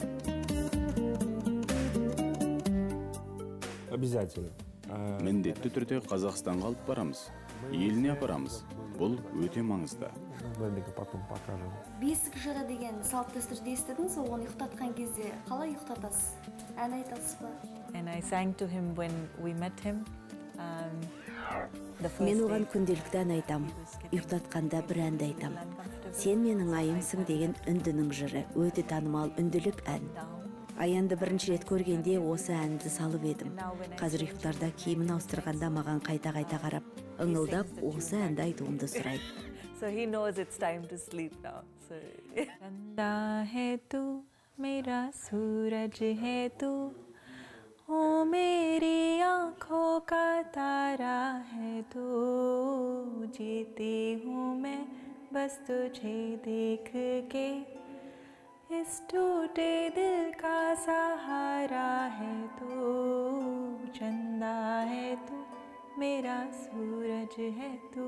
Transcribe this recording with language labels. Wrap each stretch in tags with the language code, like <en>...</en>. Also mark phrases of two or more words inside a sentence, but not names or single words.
<ru>Обязательно.</ru> <kk>Міндетті түрде Қазақстанға алып барамыз. Еліне апарамыз. Бұл өте маңызды.</kk> <ru>Потом покажем.</ru> <kk>Бесік жыры деген салт дәстүрді естідіңіз, оны ұйықтатқан кезде қалай ұйықтатасыз? Ән айтасыз ба?</kk> <en>And I sang to him when we met him.</en> <kk>Мен оған күнделікті ән айтам. Ұйықтатқанда бір әнді айтам. Сен менің айымсың деген үндінің жыры, өте танымал үнділік ән. Аянды бірінші рет көргенде осы әнді салып едім. Қазір ұйықтарда киімін ауыстырғанда маған қайта-қайта қарап, ыңылдап осы әнді айтуымды сұрайды.</kk> <en>So he knows it's time to sleep now.</en> <hi>So चंदा है तू, मेरा सूरज है तू, ओ मेरी आँखों का तारा है तू, जीती हूँ मैं बस तुझे देख के, इस टूटे दिल का सहारा है तू, चंदा है तू, मेरा सूरज है तू.</hi>